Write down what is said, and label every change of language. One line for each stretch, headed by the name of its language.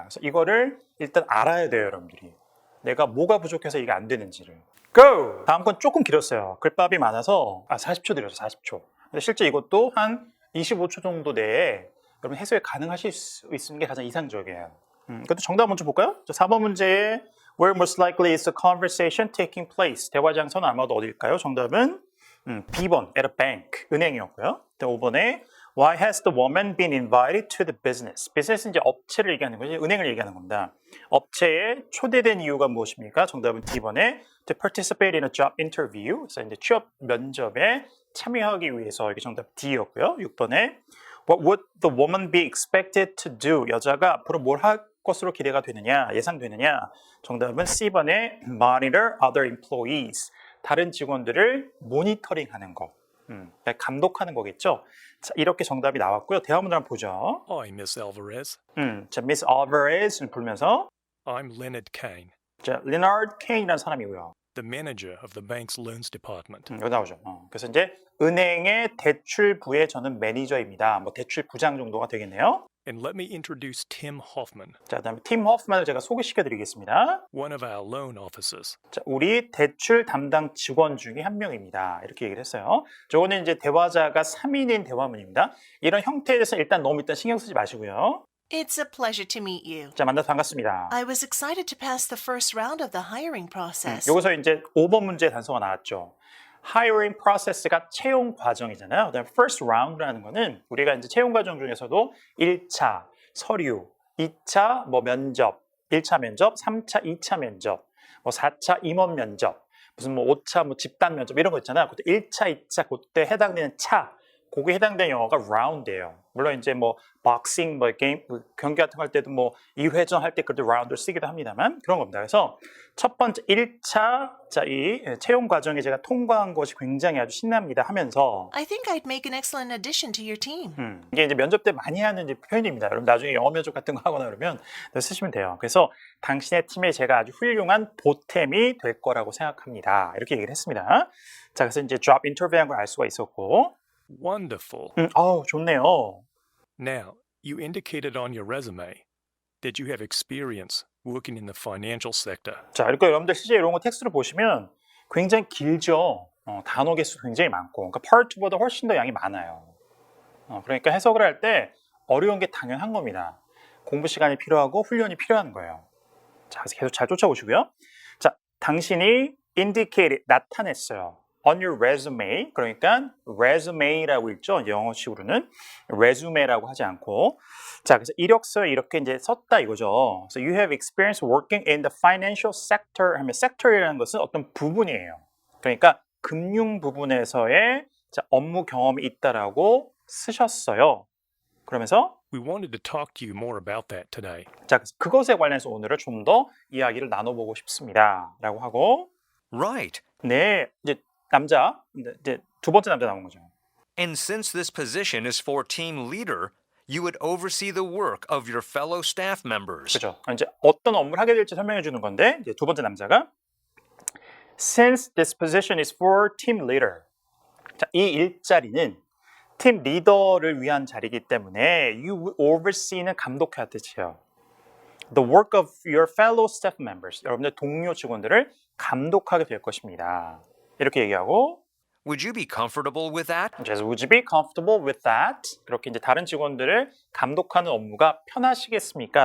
Korean: 그래서 이거를 일단 알아야 돼요, 여러분들이. 내가 뭐가 부족해서 이게 안 되는지를. Go! 다음 건 조금 길었어요. 글밥이 많아서 40초 드렸죠, 40초. 근데 실제 이것도 한 25초 정도 내에 여러분 해석이 가능하실 수 있는 게 가장 이상적이에요. 그것도 정답 먼저 볼까요? 4번 문제에
English: Where most likely is the conversation taking place?
Korean: 대화 장소는 아마도 어딜까요? 정답은 B번,
English: at a bank,
Korean: 은행이었고요. 5번에
English: Why has the woman been invited to the business?
Korean: business는 이제 업체를 얘기하는 거지, 은행을 얘기하는 겁니다. 업체에 초대된 이유가 무엇입니까? 정답은 D번에
English: To participate in a job interview.
Korean: 그래서 이제 취업 면접에 참여하기 위해서 이게 정답 D였고요. 6번에
English: What would the woman be expected to do?
Korean: 여자가 앞으로 뭘 할 것으로 기대가 되느냐, 예상되느냐? 정답은 C번에
English: Monitor other employees.
Korean: 다른 직원들을 모니터링하는 거. 감독하는 거겠죠. 자, 이렇게 정답이 나왔고요. 대화문을 한번 보죠.
English: Hi, Miss Alvarez.
Korean: 자, Miss Alvarez를 부르면서
English: I'm Leonard Kane,
Korean: 자, Leonard Kane이라는 사람이고요.
English: the manager of the bank's loans department.
Korean: 여기 나오죠. 그래서 이제 은행의 대출부의 저는 매니저입니다. 뭐 대출 부장 정도가 되겠네요.
English: And let me introduce Tim Hoffman,
Korean: 자, 그다음에 팀 허프만을 제가 소개시켜드리겠습니다.
English: one of our loan officers.
Korean: 자, 우리 대출 담당 직원 중에 한 명입니다. 이렇게 얘기를 했어요. 저거는 이제 대화자가 3인인 대화문입니다. 이런 형태에 대해서 일단 너무 신경 쓰지 마시고요.
English: It's a pleasure to meet you.
Korean: 자, 만나서 반갑습니다.
English: I was excited to pass the first round of the hiring process.
Korean: 여기서 이제 5번 문제 단서가 나왔죠. hiring process가 채용 과정이잖아요. 그다음에 first round라는 거는 우리가 이제 채용 과정 중에서도 1차 서류, 2차 뭐 면접, 1차 면접, 3차, 2차 면접, 뭐 4차 임원 면접, 무슨 뭐 5차 뭐 집단 면접 이런 거 있잖아요. 그때 1차, 2차 그때 해당되는 차, 거기에 해당되는 영어가 round예요. 물론 이제 뭐 복싱, 뭐 게임, 경기 같은 거 할 때도 뭐 2회전 할 때 그때 round를 쓰기도 합니다만 그런 겁니다. 그래서 첫 번째 1차 자, 이 채용 과정에 제가 통과한 것이 굉장히 아주 신납니다 하면서
English: I think I'd make an excellent addition to your team.
Korean: 이게 이제 면접 때 많이 하는 이제 표현입니다. 여러분 나중에 영어 면접 같은 거 하거나 그러면 쓰시면 돼요. 그래서 당신의 팀에 제가 아주 훌륭한 보탬이 될 거라고 생각합니다. 이렇게 얘기를 했습니다. 자, 그래서 이제 job interview한 걸 알 수가 있었고
English: Wonderful.
Korean: 좋네요.
English: Now, you indicated on your resume that you have experience working in the financial sector.
Korean: 자, 그러니까 여러분들 실제 이런 거 텍스트를 보시면 굉장히 길죠. 단어 개수 굉장히 많고, 그러니까 Part 2보다 훨씬 더 양이 많아요. 그러니까 해석을 할 때 어려운 게 당연한 겁니다. 공부 시간이 필요하고 훈련이 필요한 거예요. 자, 그래서 계속 잘 쫓아오시고요. 자, 당신이 indicated 나타냈어요. On your resume, 그러니까 resume라고 읽죠. 영어식으로는 resume라고 하지 않고, 자, 그래서 이력서에 이렇게 이제 썼다 이거죠.
English: So you have experience working in the financial sector
Korean: 하면 sector이라는 것은 어떤 부분이에요. 그러니까 금융 부분에서의 업무 경험이 있다라고 쓰셨어요. 그러면서
English: We wanted to talk to you more about that today.
Korean: 자, 그것에 관련해서 오늘은 좀 더 이야기를 나눠보고 싶습니다.라고 하고,
English: Right.
Korean: 네, 이제 남자, 이제 두 번째 남자 나온 거죠.
English: And since this position is for team leader, You would oversee the work of your fellow staff members.
Korean: 그죠? 이제 어떤 업무를 하게 될지 설명해 주는 건데 이제 두 번째 남자가
English: Since this position is for team leader.
Korean: 자, 이 일자리는 팀 리더를 위한 자리이기 때문에
English: you will oversee
Korean: 는 감독해야 뜻이에요.
English: The work of your fellow staff members.
Korean: 여러분들 동료 직원들을 감독하게 될 것입니다. 이렇게 얘기하고
English: Would you be comfortable with that?
Korean: 그래서
English: would you be comfortable with that?
Korean: 그렇게 이제 다른 직원들을 감독하는 업무가 편하시겠습니까?